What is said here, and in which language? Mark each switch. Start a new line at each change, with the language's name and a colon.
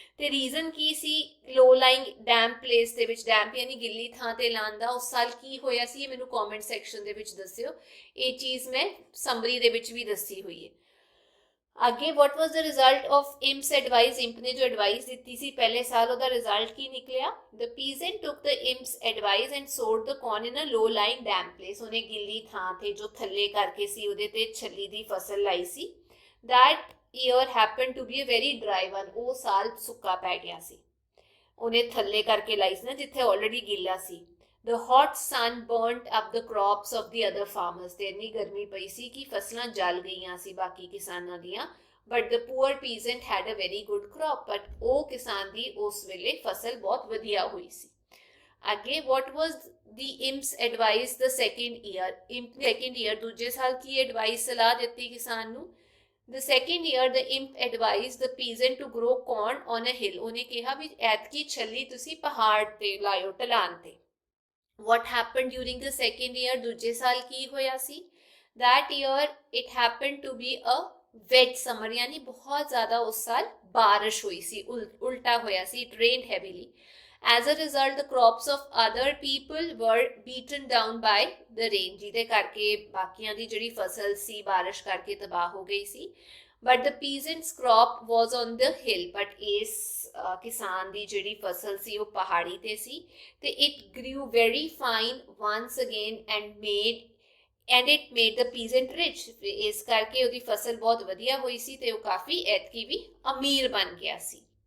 Punjabi: ਤੇ ਰੀਜ਼ਨ ਕੀ ਸੀ ਲੋ lying dam place ਦੇ ਵਿੱਚ, ਡੈਮ ਯਾਨੀ ਗਿੱਲੀ ਥਾਂ ਤੇ ਲਾਉਣ ਦਾ, ਉਸ ਸਾਲ ਕੀ ਹੋਇਆ ਸੀ ਇਹ ਮੈਨੂੰ ਕਮੈਂਟ ਸੈਕਸ਼ਨ ਦੇ ਵਿੱਚ ਦੱਸਿਓ, ਇਹ ਚੀਜ਼ ਮੈਂ ਸਮਰੀ ਦੇ ਵਿੱਚ ਵੀ ਦੱਸੀ ਹੋਈ ਹੈ। ਅੱਗੇ
English: what was the result of imp's advice,
Punjabi: imp ਨੇ ਜੋ ਐਡਵਾਈਸ ਦਿੱਤੀ ਸੀ ਪਹਿਲੇ ਸਾਲ ਉਹਦਾ ਰਿਜ਼ਲਟ ਕੀ ਨਿਕਲਿਆ?
English: The peasant took the imp's advice and sowed the corn in a low lying damp place,
Punjabi: ਉਹਨੇ ਗਿੱਲੀ ਥਾਂ ਤੇ ਜੋ ਥੱਲੇ ਕਰਕੇ ਸੀ ਉਹਦੇ ਤੇ ਛੱਲੀ ਦੀ ਫਸਲ ਲਾਈ ਸੀ।
English: That year happened to be a very dry one,
Punjabi: ਉਹ ਸਾਲ ਸੁੱਕਾ ਪੈ ਗਿਆ ਸੀ, ਉਹਨੇ ਥੱਲੇ ਕਰਕੇ ਲਾਈ ਸੀ ਨਾ ਜਿੱਥੇ ਆਲਰੇਡੀ ਗਿੱਲਾ ਸੀ।
English: The hot sun burnt up the crops of the other farmers,
Punjabi: ਤੇ ਇੰਨੀ ਗਰਮੀ ਪਈ ਸੀ ਕਿ ਫਸਲਾਂ ਜਲ ਗਈਆਂ ਸੀ ਬਾਕੀ ਕਿਸਾਨਾਂ ਦੀਆਂ।
English: But the poor peasant had a very good crop,
Punjabi: but ਉਹ ਕਿਸਾਨ ਦੀ ਉਸ ਵੇਲੇ ਫਸਲ ਬਹੁਤ ਵਧੀਆ ਹੋਈ ਸੀ। ਅੱਗੇ
English: what was the imp's advice the second year,
Punjabi: imp second year ਦੂਜੇ ਸਾਲ ਕੀ ਐਡਵਾਈਸ ਸਲਾਹ ਦਿੱਤੀ ਕਿਸਾਨ ਨੂੰ?
English: The second year the imp advised the peasant to grow corn on a hill,
Punjabi: ਉਹਨੇ ਕਿਹਾ ਵੀ ਐਤਕੀ ਛੱਲੀ ਤੁਸੀਂ ਪਹਾੜ ਤੇ ਲਾਇਓ, ਢਲਾਨ ਤੇ।
English: What happened during the second year,
Punjabi: ਦੂਜੇ ਸਾਲ ਕੀ ਹੋਇਆ ਸੀ?
English: That year it happened to be a wet summer,
Punjabi: यानी बहुत ज़्यादा उस साल बारिश हुई सी, उल्टा होया सी,
English: it rained heavily. As a result, the crops of other people were beaten down by the rain,
Punjabi: ਜਿਹਦੇ ਕਰਕੇ ਬਾਕੀਆਂ ਦੀ ਜਿਹੜੀ ਫਸਲ ਸੀ ਬਾਰਿਸ਼ ਕਰਕੇ ਤਬਾਹ ਹੋ ਗਈ ਸੀ।
English: But the peasant's crop was on the hill,
Punjabi: but ਇਸ ਕਿਸਾਨ ਦੀ ਜਿਹੜੀ ਫਸਲ ਸੀ ਉਹ ਪਹਾੜੀ ਤੇ ਸੀ ਤੇ
English: it grew very fine once again and it made the peasant rich,
Punjabi: ਇਸ ਕਰਕੇ ਉਹਦੀ ਫਸਲ ਬਹੁਤ ਵਧੀਆ ਹੋਈ ਸੀ ਤੇ ਉਹ ਕਾਫੀ ਐਤਕੀ ਵੀ ਅਮੀਰ ਬਣ ਗਿਆ ਸੀ।